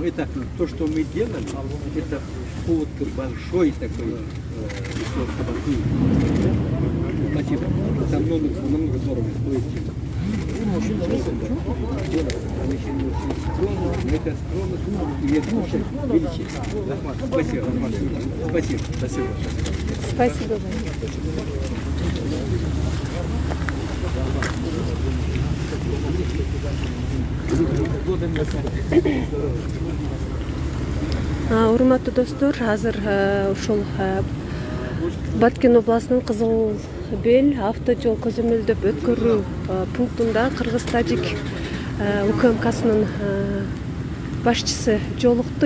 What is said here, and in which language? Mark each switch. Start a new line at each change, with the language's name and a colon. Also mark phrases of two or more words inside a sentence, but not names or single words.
Russian: Это то, что мы делали, это повод к большой такой Спасибо. Это намного дорого стоит. Это скромность и это величие. Спасибо. Спасибо. Спасибо. Спасибо вам.
Kyrgyz: Урматтуу достор, азыр ушул Баткен областынын Кызыл Бел авто жол көзөмөлдөп өткөрүү пунктунда Кыргыз-Тажик УКМКсынын башчысы жолукту.